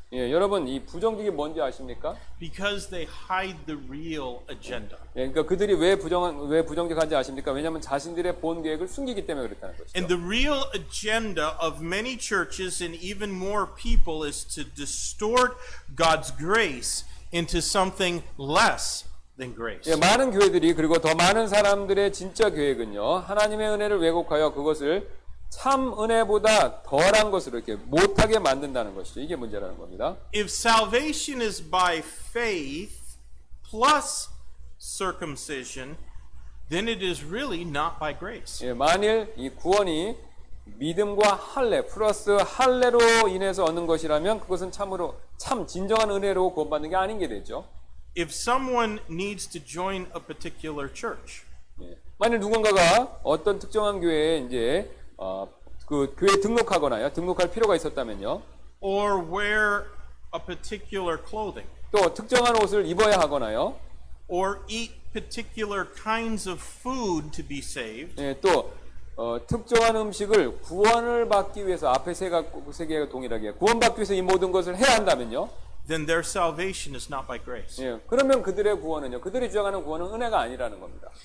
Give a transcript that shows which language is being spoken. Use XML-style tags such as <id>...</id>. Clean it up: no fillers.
<ko>예, 여러분 이 부정직이 뭔지 아십니까?</ko> <en>Because they hide the real agenda.</en> <ko>예, 그러니까 그들이 왜 부정직한지 아십니까? 왜냐하면 자신들의 본 계획을 숨기기 때문에 그렇다는 것이죠.</ko> <en>And the real agenda of many churches and even more people is to distort God's grace into something less than grace.</en> <ko>예, 많은 교회들이 그리고 더 많은 사람들의 진짜 계획은요, 하나님의 은혜를 왜곡하여 그것을 참 은혜보다 덜한 것으로 이렇게 못하게 만든다는 것이죠. 이게 문제라는 겁니다.</ko> <en>If salvation is by faith plus circumcision, then it is really not by grace.</en> <ko>예, 만일 이 구원이 믿음과 할례 플러스 할례로 인해서 얻는 것이라면 그것은 참 진정한 은혜로 구원받는 게 아닌 게 되죠.</ko> <en>If someone needs to join a particular church,</en> <ko>예, 만일 누군가가 어떤 특정한 교회에 이제 그 교회에 등록할 필요가 있었다면요.</ko> <en>or wear a particular clothing,</en> <ko>또 특정한 옷을 입어야 하거나요.</ko> <en>or eat particular kinds of food to be saved,</en> <ko>예, 또 특정한 음식을 구원을 받기 위해서 앞에 세 개가 동일하게 구원받기 위해서 이 모든 것을 해야 한다면요.</ko> <en>then their salvation is not by grace.</en> <ko>예, 그러면 그들의 구원은요. 그들이 주장하는 구원은 은혜가 아니라는 겁니다.</ko>